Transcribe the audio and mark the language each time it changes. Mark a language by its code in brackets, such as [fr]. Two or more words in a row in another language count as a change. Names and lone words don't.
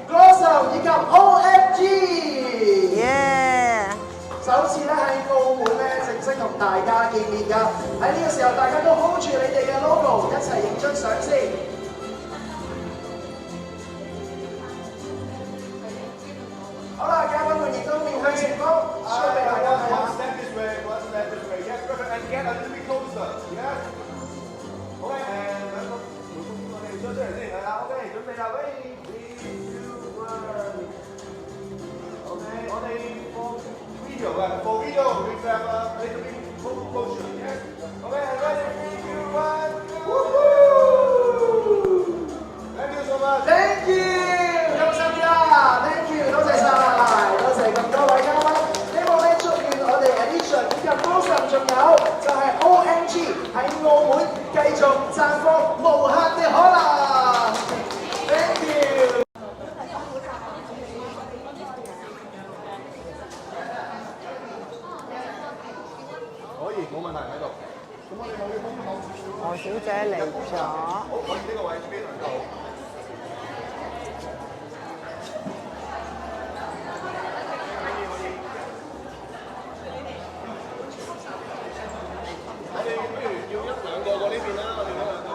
[yue] Glossum 以及 OMG。首次咧喺澳門咧正式同大家見面㗎，喺呢個時候大家都 hold 住你哋嘅 logo， 一齊影張相先。好啦，嘉賓們亦都面向前方，show 俾大家睇下。 [en] One step this way, one step this way. Yes, perfect. And get a little bit closer. Yes. OK, and [yue] 我哋出嚟先，係啦。 [en] OK， [yue] 準備啦，喂 [en] ，3, 2, 1。OK， [yue] 我哋放。 [en] For video, we have a little bit motion, yes? Okay, ready, 3, 2, 1. Woohoo! Thank you so much. Thank you， [yue] 有心啲啦 ， [en] Thank you， [yue] 多謝晒，多謝咁多位嘉賓。希望咧祝願我哋 Edition 以及 Glossum 仲有就係 OMG 喺澳門繼續綻放無限嘅可能。 [en] Thank you。 [yue] 冇問題喺度。咁我哋可以幫幫何小姐嚟咗。好，可以呢個位非常好。我哋不如要1、2個過呢邊啦，我哋嗰兩個。